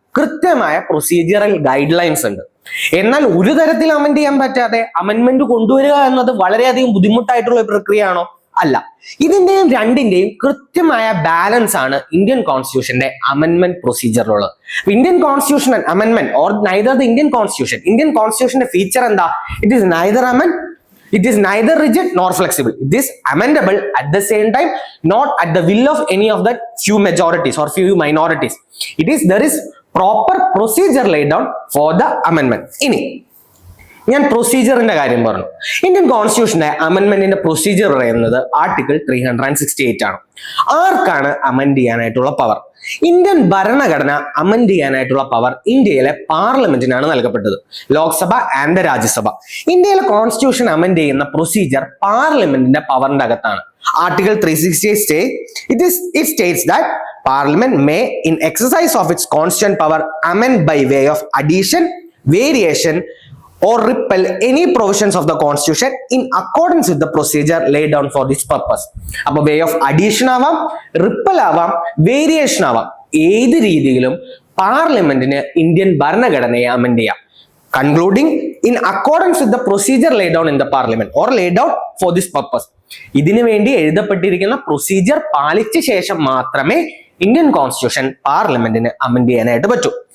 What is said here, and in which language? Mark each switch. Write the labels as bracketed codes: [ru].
[ml] കൃത്യമായ procedural guide lines ഉണ്ട്. എന്നാൽ ഒരു തരത്തിൽ അമെൻഡ് ചെയ്യാൻ പറ്റാതെ അമെൻമെന്റ് കൊണ്ടുവരിക എന്നത് വളരെയധികം ബുദ്ധിമുട്ടായിട്ടുള്ള ഒരു പ്രക്രിയയാണോ? അല്ല. ഇതിന്റെയും രണ്ടിന്റെയും കൃത്യമായ ബാലൻസ് ആണ് Indian കോൺസ്റ്റിറ്റ്യൂഷന്റെ അമെൻമെന്റ് പ്രൊസീജിയറിലുള്ളത്. Indian constitution അമെൻമെന്റ് or neither the Indian കോൺസ്റ്റിറ്റ്യൂഷന്റെ feature എന്താ? [en] It is neither It is neither rigid nor flexible. It is amendable at the same time, not at the will of any of the few majorities or few minorities. There is proper procedure laid down for the amendment. [ml] ഇനി ഞാൻ പ്രൊസീജിയറിന്റെ കാര്യം പറഞ്ഞു. Indian കോൺസ്റ്റിറ്റ്യൂഷന്റെ അമെൻമെന്റിന്റെ procedure പറയുന്നത് article 368 ആണ്. ആർക്കാണ് amend ചെയ്യാനായിട്ടുള്ള power? Indian ഭരണഘടന amend ചെയ്യാനായിട്ടുള്ള പവർ ഇന്ത്യയിലെ പാർലമെന്റിനാണ് നൽകപ്പെട്ടത്, ലോക്സഭ ആൻഡ് രാജ്യസഭ. ഇന്ത്യയിലെ കോൺസ്റ്റിറ്റ്യൂഷൻ അമെൻഡ് ചെയ്യുന്ന പ്രൊസീജിയർ പാർലമെന്റിന്റെ പവറിന്റെ അകത്താണ്. [en] Article 368 it states that Parliament may, in exercise of its constitutional power, amend by way of addition, variation, or repeal any provisions of the constitution in accordance with the procedure laid down for this purpose. [ml] അപ്പോൾ way of addition ആവാം, ripple ആവാം, variation ആവാം, ഏത് രീതിയിലും പാർലമെന്റിന് Indian ഭരണഘടനയെ amend ചെയ്യാം. [en] Concluding in accordance with the procedure laid down in the parliament or laid out for this purpose. [ml] ഇതിനു വേണ്ടി എഴുതപ്പെട്ടിരിക്കുന്ന പ്രൊസീജിയർ പാലിച്ച ശേഷം മാത്രമേ ഇന്ത്യൻ കോൺസ്റ്റിറ്റ്യൂഷൻ പാർലമെന്റിന് അമെൻഡ് ചെയ്യാനായിട്ട് പറ്റൂ.